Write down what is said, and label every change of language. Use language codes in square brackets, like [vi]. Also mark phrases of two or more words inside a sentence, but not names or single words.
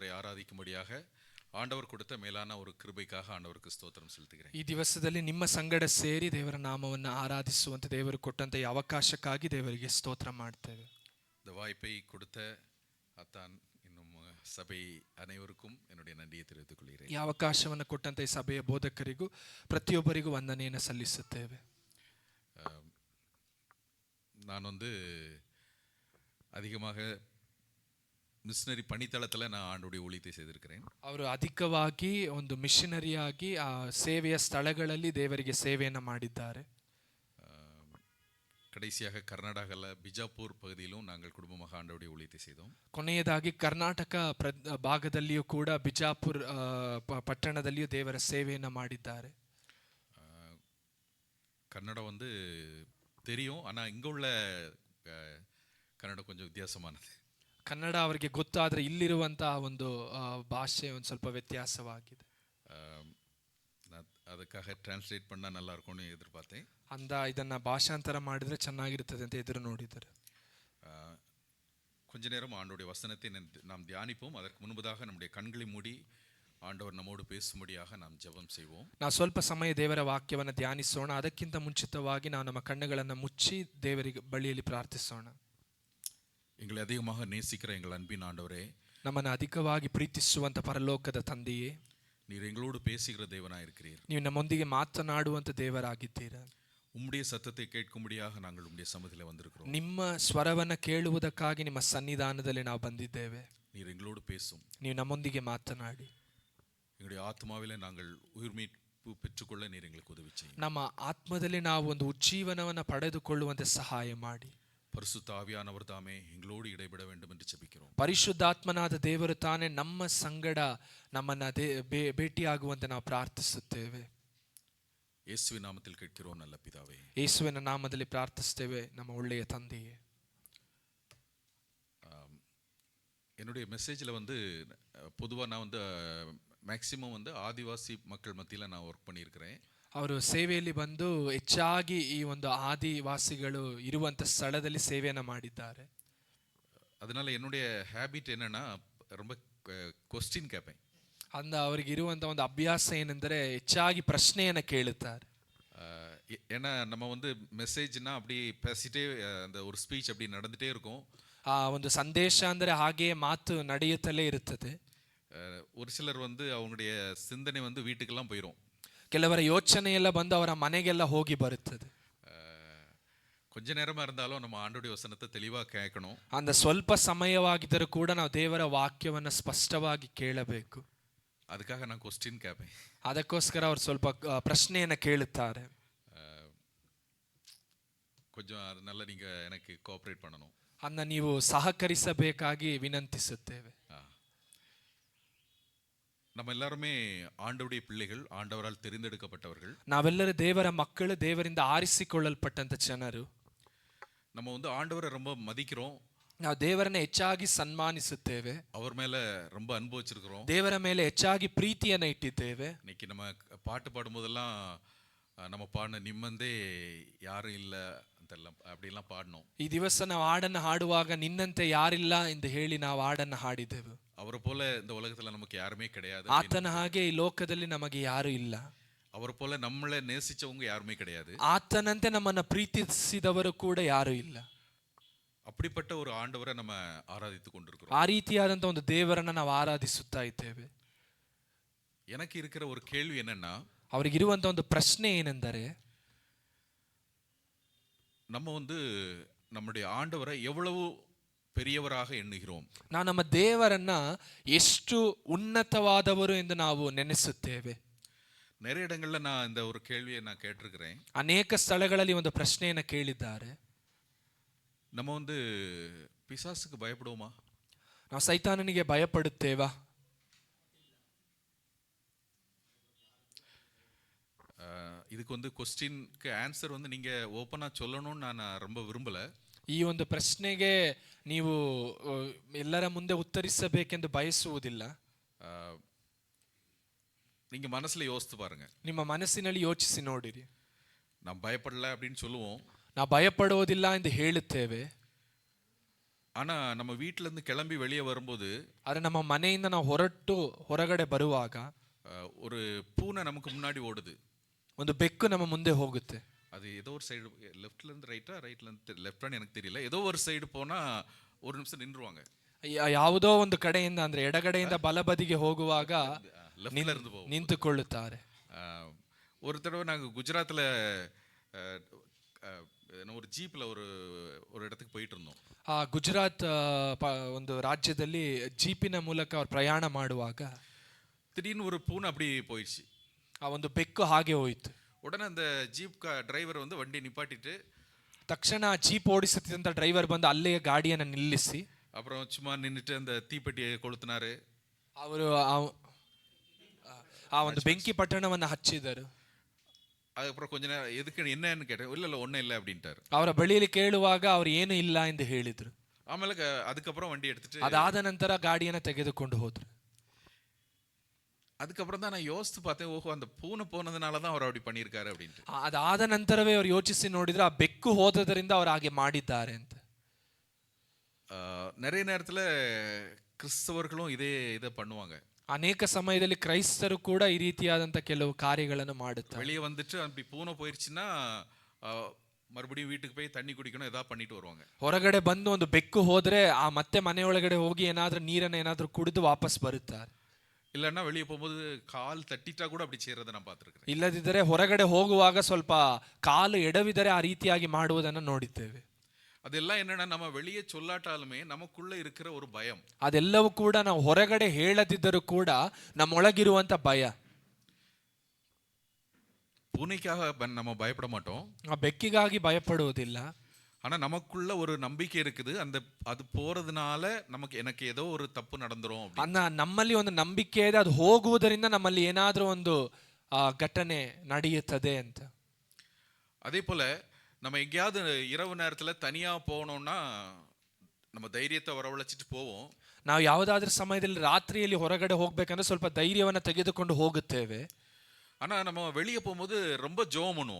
[ta] ஆராதிக்கும்படியாக ஆண்டவர் கொடுத்த மேலான ஒரு கிருபைக்காக ஆண்டவருக்கு ஸ்தோத்திரம் செலுத்துகிறேன். [kn] ಈ ದಿವಸದಲ್ಲಿ ನಿಮ್ಮ ಸಂಗಡ ಸೇರಿ ದೇವರ ನಾಮವನ್ನು ಆರಾಧಿಸುವಂತೆ ದೇವರು ಕೊಟ್ಟಂತ ಈ ಅವಕಾಶಕ್ಕಾಗಿ ದೇವರಿಗೆ ಸ್ತೋತ್ರ ಮಾಡ್ತೇವೆ. [ta] இந்த வாய்ப்பை கொடுத்த அத்தான் இன்னும் சபை அனைவருக்கும் என்னுடைய நன்றியை தெரிவித்துக் கொள்கிறேன். [kn] ಈ ಅವಕಾಶವನ್ನು ಕೊಟ್ಟಂತ ಈ ಸಭೆಯ ಬೋಧಕರಿಗೂ ಪ್ರತಿಯೊಬ್ಬರಿಗೂ ವಂದನೆಯನ್ನು ಸಲ್ಲಿಸುತ್ತೇವೆ. [ta] நான் அதிகமாக ಮಿಷನರಿ ಪಣಿತಳத்தில் நான் ஆண்டுடைய ஊழியத்தை செய்திருக்கிறேன். [kn] ಅವರು ಅಧಿಕವಾಗಿ ಒಂದು ಮಿಷನರಿಯಾಗಿ ಆ ಸೇವೆಯ ಸ್ಥಳಗಳಲ್ಲಿ ದೇವರಿಗೆ ಸೇವೆಯನ್ನು ಮಾಡಿದ್ದಾರೆ. [ta] கடைசியாக கர்நாடகாவில் பிஜாப்பூர் பகுதியிலும் நாங்கள் குடும்பமாக ஆண்டவருடைய ஊழியத்தை செய்தோம். [kn] ಕೊನೆಯದಾಗಿ ಕರ್ನಾಟಕ ಭಾಗದಲ್ಲಿಯೂ ಕೂಡ ಬಿಜಾಪುರ್ ಪಟ್ಟಣದಲ್ಲಿಯೂ ದೇವರ ಸೇವೆಯನ್ನು ಮಾಡಿದ್ದಾರೆ. [ta] கன்னடம் தெரியும், ஆனால் இங்கே உள்ள கன்னடம் கொஞ்சம் வித்தியாசமானது. [kn] ಕನ್ನಡ ಅವರಿಗೆ ಗೊತ್ತಾದರೆ ಇಲ್ಲಿರುವಂತಹ ಒಂದು ಭಾಷೆ ಒಂದು ಸ್ವಲ್ಪ ವ್ಯತ್ಯಾಸವಾಗಿದೆ. [ta] ಅದಕ್ಕಾக ಟ್ರಾನ್ಸ್ಲೇಟ್ பண்ணால் நல்லா இருக்கும்னு எதிர்பார்த்தேன். [kn] ಇದನ್ನು ಭಾಷಾಂತರ ಮಾಡಿದರೆ ಚೆನ್ನಾಗಿರುತ್ತದೆ ಅಂತ ಎದುರು ನೋಡಿದ್ದಾರೆ. [ta] கொஞ்ச நேரம் ஆண்டவருடைய வசனத்தை நாம் தியானிப்போம். அதற்கு முன்பதாக நம்முடைய கண்களை மூடி ஆண்டவர் நம்மோடு பேசும்படியாக நாம் ஜெபம் செய்வோம். [kn] ನಾವು ಸ್ವಲ್ಪ ಸಮಯ ದೇವರ ವಾಕ್ಯವನ್ನು ಧ್ಯಾನಿಸೋಣ. ಅದಕ್ಕಿಂತ ಮುಂಚಿತವಾಗಿ ನಾವು ನಮ್ಮ ಕಣ್ಣುಗಳನ್ನು ಮುಚ್ಚಿ ದೇವರಿಗೆ ಬಳಿಯಲ್ಲಿ ಪ್ರಾರ್ಥಿಸೋಣ. [ta] எங்களை அதிகமாக நேசிக்கிற எங்கள் அன்பின் ஆண்டவரே, [kn] ನಮ್ಮನ್ನು ಅಧಿಕವಾಗಿ ಪ್ರೀತಿಸುವಂತ ಪರಲೋಕದ ತಂದೆಯೇ, [ta] நீர் எங்களோடு பேசுகிற தேவனாய் இருக்கிறீர். [kn] ನೀವು ನಮ್ಮೊಂದಿಗೆ ಮಾತನಾಡುವಂತ ದೇವರಾಗಿದ್ದೀರಾ. [ta] உம்முடைய சத்தத்தை கேட்கும்படியாக நாங்கள் உம்முடைய சமூகத்தில் வந்திருக்கிறோம். [kn] ನಿಮ್ಮ ಸ್ವರವನ್ನು ಕೇಳುವುದಕ್ಕಾಗಿ ನಿಮ್ಮ ಸನ್ನಿಧಾನದಲ್ಲಿ ನಾವು ಬಂದಿದ್ದೇವೆ. [ta] நீர் எங்களோடு பேசும். [kn] ನೀವು ನಮ್ಮೊಂದಿಗೆ ಮಾತನಾಡಿ [ta] எங்களுடைய ஆத்மாவிலே நாங்கள் உயிர் மீட்பு பெற்றுக்கொள்ள நீர் எங்களுக்கு உதவி செய்யும். [kn] ನಮ್ಮ ಆತ್ಮದಲ್ಲಿ ನಾವು ಒಂದು ಉಜ್ಜೀವನವನ್ನು ಪಡೆದುಕೊಳ್ಳುವಂತೆ ಸಹಾಯ ಮಾಡಿ. [ta] பரிசுத்த ஆவியானவர் தாமே எங்களோடு இடைபட வேண்டும் என்று ஜெபிக்கிறோம். [kn] ಪರಿಶುದ್ಧಾತ್ಮನಾದ ದೇವರು ತಾನೇ ನಮ್ಮ ಸಂಗಡ ನಮ್ಮನ್ನ ಭೇಟಿಯಾಗುವಂತೆ ನಾವು ಪ್ರಾರ್ಥಿಸುತ್ತೇವೆ. [ta] ಯೇಸುವಿನ ನಾಮத்தில் கேட்கிறோம் நல்ல பிதாவே. [kn] ಯೇಸುವಿನ ನಾಮದಲ್ಲಿ ಪ್ರಾರ್ಥಿಸುತ್ತೇವೆ ನಮ್ಮ ಒಳ್ಳೆಯ ತಂದೆಯೇ. [ta] என்னுடைய மெசேஜில் பொதுவாக நான் மேக்சிமம் ஆதிவாசி மக்கள் மத்தியில் நான் ஒர்க் பண்ணியிருக்கிறேன். [kn] ಅವರು ಸೇವೆಯಲ್ಲಿ ಬಂದು ಹೆಚ್ಚಾಗಿ ಈ ಒಂದು ಆದಿವಾಸಿಗಳು ಇರುವಂತ ಸ್ಥಳದಲ್ಲಿ ಸೇವೆಯನ್ನು ಮಾಡಿದ್ದಾರೆ. [ta] அதனால என்னுடைய ஹேபிட் என்னன்னா ரொம்ப ಕ್ವಶ್ಚನ್ கேட்பேன். [kn] ಅವರಿಗೆ ಇರುವಂತ ಒಂದು ಅಭ್ಯಾಸ ಏನೆಂದರೆ ಹೆಚ್ಚಾಗಿ ಪ್ರಶ್ನೆಯನ್ನು ಕೇಳುತ್ತಾರೆ. [ta] ஏன்னா நம்ம மெசேஜ்னா அப்படி பேசிட்டே அந்த ஒரு ஸ்பீச் அப்படி நடந்துட்டே இருக்கும். [kn] ಆ ಒಂದು ಸಂದೇಶ ಅಂದರೆ ಹಾಗೆಯೇ ಮಾತು ನಡೆಯುತ್ತಲೇ ಇರುತ್ತದೆ. [ta] ஒரு சிலர் அவங்களுடைய சிந்தனை வீட்டுக்கெல்லாம் போயிடும். [kn] ಕೆಲವರ ಯೋಚನೆ ಎಲ್ಲ ಬಂದು ಅವರ ಮನೆಗೆಲ್ಲ ಹೋಗಿ ಬರುತ್ತದೆ. [ta] கொஞ்ச நேரமா இருந்தாலும் நம்ம ஆண்டவருடைய வசனத்தை தெளிவா கேட்கணும். [kn] அந்த ಸ್ವಲ್ಪ ಸಮಯವಾಗಿದ್ದರೂ ಕೂಡ ನಾವು ದೇವರ ವಾಕ್ಯವನ್ನು ಸ್ಪಷ್ಟವಾಗಿ ಕೇಳಬೇಕು. [ta] அதக்காக நானு க்வஶ்சன் கேள்பேன். [kn] ಅದಕ್ಕೋಸ್ಕರ ಅವರು ಸ್ವಲ್ಪ ಪ್ರಶ್ನೆಯನ್ನು ಕೇಳುತ್ತಾರೆ. [ta] கொஞ்சம் அதனால நீங்க எனக்கு கோஆಪರೇಟ್ பண்ணணும். [kn] ಅನ್ನ ನೀವು ಸಹಕರಿಸಬೇಕಾಗಿ ವಿನಂತಿಸುತ್ತೇವೆ. [ta] நம்ம எல்லாருமே ஆண்டவருடைய பிள்ளைகள், ஆண்டவரால் தெரிந்தெடுக்கப்பட்டவர்கள். [kn] ನಾವೆಲ್ಲರೂ ದೇವರ ಮಕ್ಕಳು, ದೇವರಿಂದ ಆರಿಸಿಕೊಳ್ಳಲ್ಪಟ್ಟಂತ ಜನರು. [ta] நம்ம ஆண்டவரை ரொம்ப மதிக்கிறோம். [kn] ನಾವು ದೇವರನ್ನ ಹೆಚ್ಚಾಗಿ ಸನ್ಮಾನಿಸುತ್ತೇವೆ. [ta] அவர் மேல ரொம்ப அன்பு வச்சிருக்கிறோம். [kn] ದೇವರ ಮೇಲೆ ಹೆಚ್ಚಾಗಿ ಪ್ರೀತಿಯನ್ನು ಇಟ್ಟಿದ್ದೇವೆ. [ta] இன்னைக்கு நம்ம பாட்டு பாடும்போதெல்லாம் நம்ம பாடின [kn] ನಿಮ್ಮಂತೆ ಯಾರೂ ಇಲ್ಲ ಅಂತೆಲ್ಲ [ta] அப்படிலாம் பாடணும். [kn] ಈ ದಿವಸ ನಾವು ಹಾಡನ್ನು ಹಾಡುವಾಗ ನಿನ್ನಂತೆ ಯಾರಿಲ್ಲ ಎಂದು ಹೇಳಿ ನಾವು ಹಾಡನ್ನು ಹಾಡಿದೆವು. [ta] அவரை போல இந்த உலகத்துல நமக்கு யாருமே கிடையாது. [kn] ಆತನ ಹಾಗೆ ಈ ಲೋಕದಲ್ಲಿ ನಮಗೆ ಯಾರು ಇಲ್ಲ. [ta] அவரை போல நம்மளை நேசிச்சவங்க யாருமே கிடையாது. [kn] ಆತನಂತೆ ನಮ್ಮನ್ನು ಪ್ರೀತಿಸಿದವರು ಕೂಡ ಯಾರು ಇಲ್ಲ. [ta] அப்படிப்பட்ட ஒரு ஆண்டவரை நம்ம ஆராதித்துக் கொண்டிருக்கிறோம். [kn] ಆ ರೀತಿಯಾದಂತ ಒಂದು ದೇವರನ್ನ ನಾವು ಆರಾಧಿಸುತ್ತಾ ಇದ್ದೇವೆ. [ta] எனக்கு இருக்கிற ஒரு கேள்வி என்னன்னா, [kn] ಅವರಿಗಿರುವಂತ ಒಂದು ಪ್ರಶ್ನೆ ಏನೆಂದರೆ, [ta] நம்ம நம்முடைய ஆண்டவரை எவ்வளவு பெரியவராக எண்ணுகிறோம். [kn] ನಾವು ನಮ್ಮ ದೇವರನ್ನ ಎಷ್ಟು ಉನ್ನತವಾದವರು ಎಂದು ನಾವು ನೆನೆಸುತ್ತೇವೆ. [ta] நிறைய இடங்கள்ல நான் இந்த ஒரு கேள்வியை நான் கேட்டிருக்கிறேன். [kn] ಅನೇಕ ಸ್ಥಳಗಳಲ್ಲಿ ಒಂದು ಪ್ರಶ್ನೆಯನ್ನು ಕೇಳಿದ್ದಾರೆ. [ta] நம்ம பிசாசுக்கு பயப்படுவோமா? [kn] ನಾವು ಸೈತಾನನಿಗೆ ಭಯಪಡುತ್ತೇವಾ? [ta] இதுக்கு [en] question-ge answer [ta] நீங்க ಓಪನ್ ಆಗಿ சொல்லணும்னு ನಾನು ரொம்ப விரும்பல. [kn] ಈ ಒಂದು ಪ್ರಶ್ನೆಗೆ ನೀವು ಎಲ್ಲರ ಮುಂದೆ ಉತ್ತರಿಸಬೇಕೆಂದು ಬಯಸುವುದಿಲ್ಲ. [ta] நீங்க மனசுல யோசித்து பாருங்க. [kn] ನಿಮ್ಮ ಮನಸ್ಸಿನಲ್ಲಿ ಯೋಚಿಸಿ ನೋಡಿರಿ. [ta] நாம் பயப்படல அப்படின்னு சொல்லுவோம். [kn] ನಾವು ಭಯಪಡುವುದಿಲ್ಲ ಎಂದು ಹೇಳುತ್ತೇವೆ. [ta] ஆனா நம்ம வீட்ல இருந்து கிளம்பி வெளியே வரும்போது [kn] ಆದರೆ ನಮ್ಮ ಮನೆಯಿಂದ ನಾವು ಹೊರಟು ಹೊರಗಡೆ ಬರುವಾಗ [ta] ஒரு பூனை நமக்கு முன்னாடி ஓடுது. [kn] ಒಂದು ಬೆಕ್ಕು ನಮ್ಮ ಮುಂದೆ ಹೋಗುತ್ತೆ. [ta] அது ஏதோ ஒரு சைடு லெஃப்ட்ல இருந்து ரைட்ல இருந்து லெஃப்டான்னு எனக்கு தெரியல. ஏதோ ஒரு சைடு போனா ஒரு நிமிஷம் நின்றுவாங்க. [kn] ಯಾವುದೋ ಒಂದು ಕಡೆಯಿಂದ ಅಂದ್ರೆ ಎಡಗಡೆಯಿಂದ ಬಲಬದಿಗೆ ಹೋಗುವಾಗ [ta] லெஃப்ட்ல இருந்து போகும். [kn] ನಿಂತುಕೊಳ್ಳುತ್ತಾರೆ. [ta] ஒரு தடவை நாங்கள் குஜராத்தில் ஒரு ஜீப்பில் ஒரு இடத்துக்கு போயிட்டு இருந்தோம். [kn] ಆ ಗುಜರಾತ್ ಒಂದು ರಾಜ್ಯದಲ್ಲಿ ಜೀಪಿನ ಮೂಲಕ ಅವ್ರು ಪ್ರಯಾಣ ಮಾಡುವಾಗ [ta] திடீர்னு ஒரு பூனை அப்படி போயிடுச்சு. [kn] ಆ ಒಂದು ಬೆಕ್ಕು ಹಾಗೆ ಹೋಯಿತು. [ta] உடனே அந்த ஜீப் டிரைவர் வந்து வண்டி நிப்பாட்டிட்டு [kn] ತಕ್ಷಣ ಜೀಪ್ ಓಡಿಸುತ್ತಿದ್ದಂಥ ಡ್ರೈವರ್ ಬಂದು ಅಲ್ಲೇ ಗಾಡಿಯನ್ನು ನಿಲ್ಲಿಸಿ [ta] அப்புறம் சும்மா நின்றுட்டு அந்த தீப்பெட்டியை கொளுத்தினாரு. [kn] ಅವರು ಆ ಒಂದು ಬೆಂಕಿ ಪಟ್ಟಣವನ್ನು ಹಚ್ಚಿದರು. [ta] அதுக்கப்புறம் கொஞ்ச நேரம் எதுக்கு என்னன்னு கேட்டேன். இல்லை ஒன்றும் இல்லை அப்படின்ட்டாரு. [kn] ಅವರ ಬಳಿಯಲ್ಲಿ ಕೇಳುವಾಗ ಅವರು ಏನು ಇಲ್ಲ ಎಂದು ಹೇಳಿದ್ರು. [ta] ಆಮೇಲೆ அதுக்கப்புறம் வண்டி எடுத்துட்டு [kn] ಅದಾದ ನಂತರ ಗಾಡಿಯನ್ನು ತೆಗೆದುಕೊಂಡು ಹೋದ್ರು. [ta] அதுக்கப்புறம் தான் நான் யோசித்து பார்த்தேன், ஓஹோ அந்த பூனை போனதுனால தான் அவர் அப்படி பண்ணியிருக்காரு அப்படின்ட்டு. [kn] ಅದಾದ ನಂತರವೇ ಅವರು ಯೋಚಿಸಿ ನೋಡಿದ್ರೆ ಆ ಬೆಕ್ಕು ಹೋದದರಿಂದ ಅವರು ಹಾಗೆ ಮಾಡಿದ್ದಾರೆ ಅಂತ. [ta] நிறைய நேரத்தில் கிறிஸ்தவர்களும் இதை பண்ணுவாங்க. [kn] ಅನೇಕ ಸಮಯದಲ್ಲಿ ಕ್ರೈಸ್ತರು ಕೂಡ ಈ ರೀತಿಯಾದಂಥ ಕೆಲವು ಕಾರ್ಯಗಳನ್ನು ಮಾಡುತ್ತಾರೆ. [ta] வெளியே வந்துட்டு அப்படி பூனை போயிடுச்சுன்னா மறுபடியும் வீட்டுக்கு போய் தண்ணி குடிக்கணும் ஏதாவது பண்ணிட்டு வருவாங்க. [kn] ಹೊರಗಡೆ ಬಂದು ಒಂದು ಬೆಕ್ಕು ಹೋದ್ರೆ ಆ ಮತ್ತೆ ಮನೆಯೊಳಗಡೆ ಹೋಗಿ ಏನಾದ್ರೂ ನೀರನ್ನು ಏನಾದ್ರೂ ಕುಡಿದು ವಾಪಸ್ ಬರುತ್ತಾರೆ. [ta] இல்லைன்னா வெளியே போகும்போது கால் தட்டிட்டா கூட அப்படி செய்யறதை நான் பார்த்துருக்கேன். [kn] ಇಲ್ಲದಿದ್ದರೆ ಹೊರಗಡೆ ಹೋಗುವಾಗ ಸ್ವಲ್ಪ ಕಾಲು ಎಡವಿದರೆ ಆ ರೀತಿಯಾಗಿ ಮಾಡುವುದನ್ನು ನೋಡಿದ್ದೇವೆ. [ta] அதெல்லாம் என்னன்னா நம்ம வெளியே சொல்லாட்டாலுமே நமக்குள்ள இருக்கிற ஒரு பயம். [kn] ಅದೆಲ್ಲವೂ ಕೂಡ ನಾವು ಹೊರಗಡೆ ಹೇಳದಿದ್ದರೂ ಕೂಡ ನಮ್ಮೊಳಗಿರುವಂತ ಭಯ. [ta] பூனைக்காக நம்ம பயப்பட மாட்டோம். [kn] ಆ ಬೆಕ್ಕಿಗಾಗಿ ಭಯಪಡುವುದಿಲ್ಲ. [ta] ஆனா நமக்குள்ள ஒரு நம்பிக்கை இருக்குது, அது போறதுனால எனக்கு ஏதோ ஒரு தப்பு நடந்துரும். [kn] ನಮ್ಮಲ್ಲಿ ಒಂದು ನಂಬಿಕೆ ಇದೆ, ಅದು ಹೋಗುವುದರಿಂದ ನಮ್ಮಲ್ಲಿ ಏನಾದರೂ ಒಂದು ಘಟನೆ ನಡೆಯುತ್ತದೆ ಅಂತ. [ta] அதே போல நம்ம எங்கேயாவது இரவு நேரத்துல தனியா போனோம்னா நம்ம தைரியத்தை வரவழைச்சிட்டு போவோம். [kn] ನಾವು ಯಾವುದಾದ್ರೂ ಸಮಯದಲ್ಲಿ ರಾತ್ರಿಯಲ್ಲಿ ಹೊರಗಡೆ ಹೋಗ್ಬೇಕಂದ್ರೆ ಸ್ವಲ್ಪ ಧೈರ್ಯವನ್ನು ತೆಗೆದುಕೊಂಡು ಹೋಗುತ್ತೇವೆ. [ta] ஆனா நம்ம வெளியே போகும்போது ரொம்ப ஜெபம் பண்ணுவோம்.